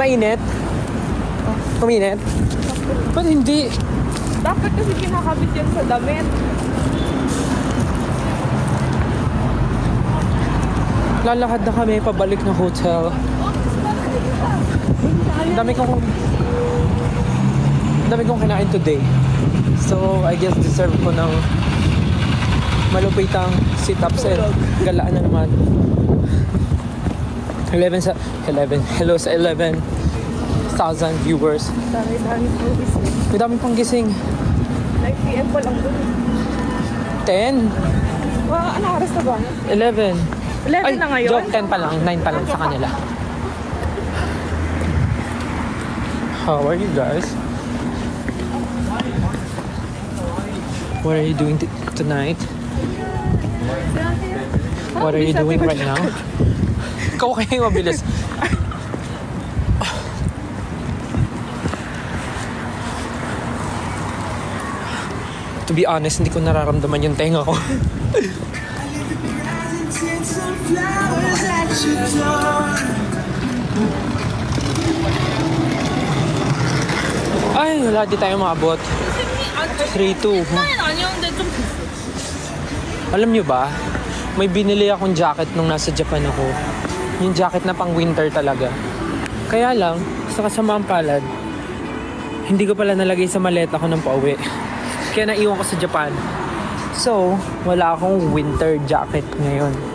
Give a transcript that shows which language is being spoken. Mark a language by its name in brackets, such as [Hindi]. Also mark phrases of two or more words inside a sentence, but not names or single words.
[Filipino] Ay, mainit. Kuminit? Ba't hindi? Dapat kasi kinakabit yan sa damit. Lalakad na kami pabalik ng hotel. Ang dami kong kinain today. So, [English] I guess [Filipino] deserve ko ng malupitang sit-ups and galaan na naman. 11 hello sa 11,000 viewers. Dami-dami po gising. May dami pang gising. 9 PM pa lang doon. 10? Anong oras na ba? 11. 11 na ngayon? Joke, 10 pa lang. 9 pa lang sa kanila. [English] How are you guys? What are you doing tonight? What are you doing right now? [Filipino] Ikaw kaya yung mabilis. [English] To be honest, [Filipino] hindi ko nararamdaman yung tenga ko. Ay, wala di tayo maabot. 3-2. [Korean] 아니었는데 좀 [Filipino] Alam nyo ba, may binili akong jacket nung nasa Japan ako. Yung jacket na pang winter talaga. Kaya lang, sa kasamaang palad, hindi ko pala nalagay sa maleta ko ng pauwi. Kaya naiwan ko sa Japan. So, wala akong winter jacket ngayon.